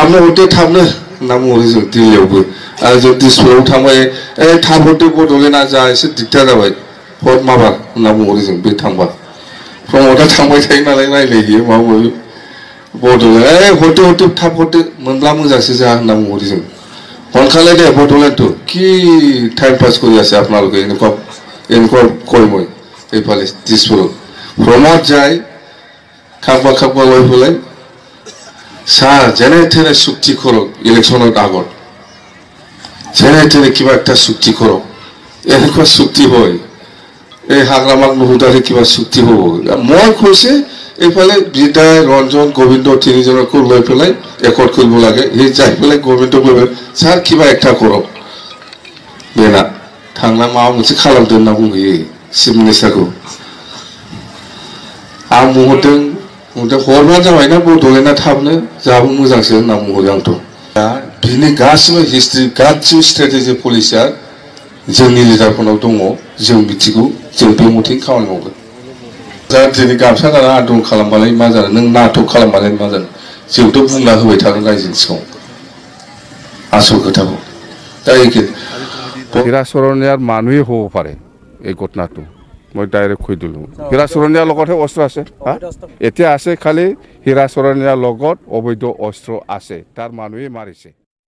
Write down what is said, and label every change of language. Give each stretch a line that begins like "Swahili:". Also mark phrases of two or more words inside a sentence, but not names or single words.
Bodo: थाबनो हरदो थाबनो होनना बुंहरो जों दिल्लीयावबो आरो जों दिसपुराव थांबाय थाब हरदो बड'लेण्डआ जा एसे दिगदार जाबाय हर माबार होनना बुंहरो जों बे थांबा प्रमदआ थांबाय थायो नालाय रायलायहैयो माबा माबि बड'लेण्ड हरदो थाब हरदो मोनब्ला मोजांसो जा होनना बुंहरो जों हरखालाय दे बड'लेण्ड
Assamese: কি টাইম পাস কৰি আছে আপোনালোকে এনেকুৱা কয় মই এইফালে দিছপুৰত প্ৰমোদ যায় খাকবা লৈ পেলাই চাহ যেনে তেনে চুক্তি কৰক ইলেকশ্যনৰ আগত যেনে তেনে কিবা একটা চুক্তি কৰক এনেকুৱা চুক্তি হয় এই হাগ্ৰামাক নুহুদাৰে কিবা চুক্তি হ'ব মই কৈছে এইফালে বিদায় ৰঞ্জন গোবিন্দ তিনিজনকো লৈ পেলাই একৰ্ড কৰিব লাগে সেই যাই পেলাই গোবিন্দক লৈ ছাৰ কিবা একটা কৰক
Bodo: बेना थांना माबा मोनसे खालामदो होनना बुंहैयो चिफ मिनिस्टारखौ आं बुंहरदों हरब्ला जाबायना बड'लेण्डआ थाबनो जाहाबो मोजांसो होनना बुंहरो आंथ' दा बिनि गासिबो हिस्ट्रि गासिबो स्ट्रेटेजि पलिसिया जोंनि लिडारफोरनाव दङ जों मिथिगौ जों बे मथे खामानि मावगोन दा दिनै गामसा गाना आन्दलन खालामबालाय मा जानो नों नाटक खालामबालाय मा जानो जोंथ' बुंना होबाय थागोन रायजोनि सिगाङाव आसल खोथाखौ दा एखे
Assamese: হীৰাচৰণীয়াৰ মানুহেই হ'ব পাৰে এই ঘটনাটো মই ডাইৰেক্ট কৈ দিলোঁ হীৰাচৰণীয়াৰ লগতহে অস্ত্ৰ আছে এতিয়া আছে খালি হীৰাচৰণীয়াৰ লগত অবৈধ অস্ত্ৰ আছে তাৰ মানুহেই মাৰিছে